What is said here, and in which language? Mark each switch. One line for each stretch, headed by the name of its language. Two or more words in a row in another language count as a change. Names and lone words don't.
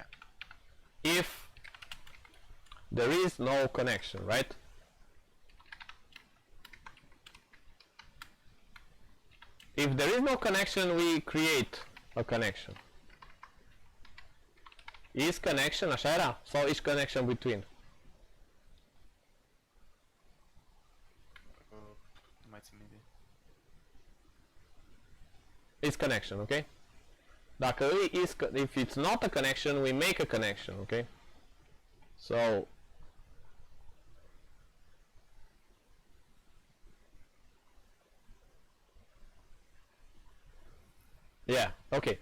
English: if there is no connection, right? If there is no connection, we create a connection. Is connection,
Romanian: așa era?
English: Sau is connection between?
Romanian: Mai țin minte.
English: Is connection, okay? Dacă if it's not a connection, we make a connection, okay? So yeah, okay.